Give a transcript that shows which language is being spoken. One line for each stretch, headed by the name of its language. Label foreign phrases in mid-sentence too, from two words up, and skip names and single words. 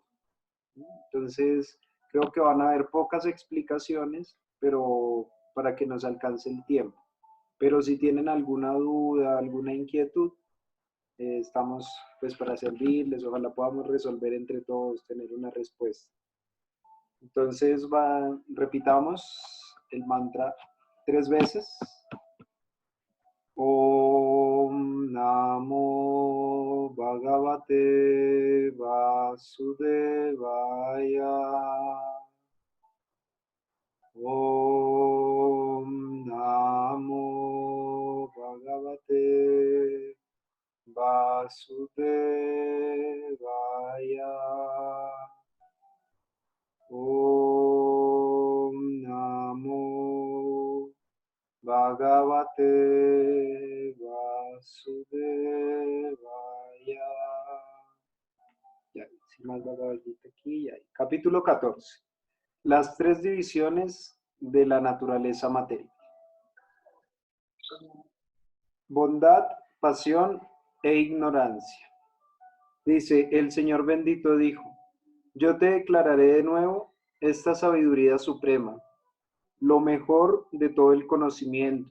Spanish: Entonces, creo que van a haber pocas explicaciones, pero para que nos alcance el tiempo. Pero si tienen alguna duda, alguna inquietud, estamos pues para servirles, ojalá podamos resolver entre todos, tener una respuesta. Entonces, repitamos el mantra 3 veces.
Sanskrit: ॐ नमो भगवते वासुदेवाय. ॐ नमो भगवते वासुदेवाय. ॐ नमो भगवते वासुदेवाय.
Spanish: Ya, sin más Bhagavad Gita aquí, ya. Capítulo 14. Las tres divisiones de la naturaleza material. Bondad, pasión e ignorancia. Dice, el Señor bendito dijo, yo te declararé de nuevo esta sabiduría suprema, lo mejor de todo el conocimiento.